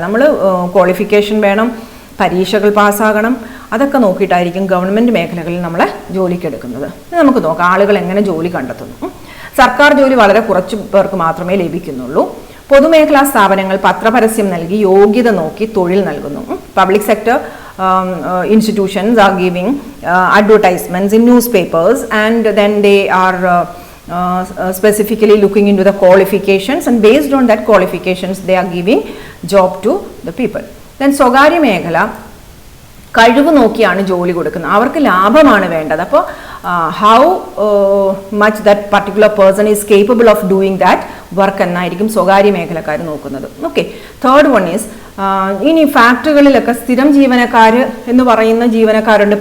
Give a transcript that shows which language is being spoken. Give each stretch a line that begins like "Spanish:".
Malayalam: നമ്മൾ ക്വാളിഫിക്കേഷൻ വേണം, പരീക്ഷകൾ പാസ്സാകണം, അതൊക്കെ നോക്കിയിട്ടായിരിക്കും ഗവൺമെൻറ് മേഖലകളിൽ നമ്മളെ ജോലിക്കെടുക്കുന്നത്. നമുക്ക് നോക്കാം ആളുകൾ എങ്ങനെ ജോലി കണ്ടെത്തുന്നു. സർക്കാർ ജോലി വളരെ കുറച്ച് പേർക്ക് മാത്രമേ ലഭിക്കുന്നുള്ളൂ. പൊതുമേഖലാ സ്ഥാപനങ്ങൾ പത്രപരസ്യം നൽകി യോഗ്യത നോക്കി തൊഴിൽ നൽകുന്നു.
English: Public sector institutions are giving advertisements in newspapers, and then they are specifically looking into the qualifications, and based on that qualifications they are giving job to the people.
Malayalam: Then സ്വകാര്യ മേഖല കഴിവ് നോക്കിയാണ് ജോലി കൊടുക്കുന്നത്, അവർക്ക് ലാഭമാണ് വേണ്ടത്.
English: അപ്പോൾ how much that particular person is capable of doing that work
Malayalam: എന്നായിരിക്കും സ്വകാര്യ മേഖലക്കാർ നോക്കുന്നത്. ഓക്കെ,
English: third one is
Malayalam: ഇനി ഫാക്ടറികളിലൊക്കെ സ്ഥിരം ജീവനക്കാർ എന്ന് പറയുന്ന ജീവനക്കാരുണ്ട്.